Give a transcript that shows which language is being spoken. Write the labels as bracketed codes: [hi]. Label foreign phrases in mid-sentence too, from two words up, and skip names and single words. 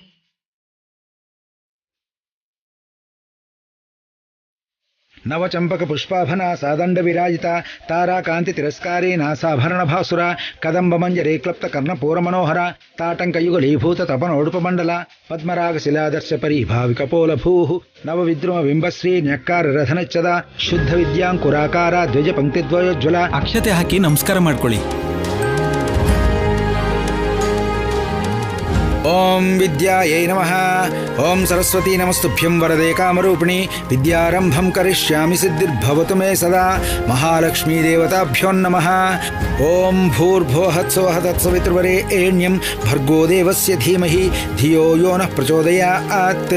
[sa] ನವಚಂಪಕ ಪುಷ್ಪಾಭನ ಸಾದಂಡ ವಿರಾಜಿತ ತಾರಾಕಾಂತಿ ತಿರಸ್ಕಾರಿ ನಾಸಾಭರಣ ಭಾಸುರ ಕದಂಬ ಮಂಜರೆ ಕ್ಲಪ್ತ ಕರ್ಣಪೂರ ಮನೋಹರ ತಾಟಂಕಯುಗಲೀಭೂತ ತಪನೋಡುಪ ಮಂಡಲ ಪದ್ಮರಾಗ ಶಿಲಾದರ್ಶ ಪರಿಭಾವಿಕ ಪೋಲ ಭೂಹು ನವ ವಿದ್ರುಮ ಬಿಂಬಶ್ರೀ ನ್ಯಕ್ಕಾರ ರಥನಚ್ಚದ ಶುದ್ಧ ವಿದ್ಯಾಂಕುರಾಕಾರ ದ್ವಿಜ ಪಂಕ್ತಿದ್ವಯೋಜ್ವಲ. [kn] ಅಕ್ಷತೆ ಹಾಕಿ ನಮಸ್ಕಾರ ಮಾಡ್ಕೊಳ್ಳಿ. [sa] ಓಂ ವಿದ್ಯಾಯೈ ನಮಃ. ಓಂ ಸರಸ್ವತಿ ನಮಸ್ತುಭ್ಯಂ ವರದೆ ಕಾಮರೂಪಿಣಿ ವಿದ್ಯಾರಂಭಂ ಕರಿಷ್ಯಾಮಿ ಸಿದ್ಧಿರ್ಭವತು ಮೇ ಸದಾ. ಮಹಾಲಕ್ಷ್ಮೀ ದೇವತಾಭ್ಯೋ ನಮಃ. ಓಂ ಭೂರ್ಭುವಃ ತತ್ಸವಿತೃವರೆಣ್ಯಂ ಭರ್ಗೋ ದೇವಸ್ಯ ಧೀಮಹಿ ಧಿಯೋ ಯೋ ನಃ ಪ್ರಚೋದಯಾತ್.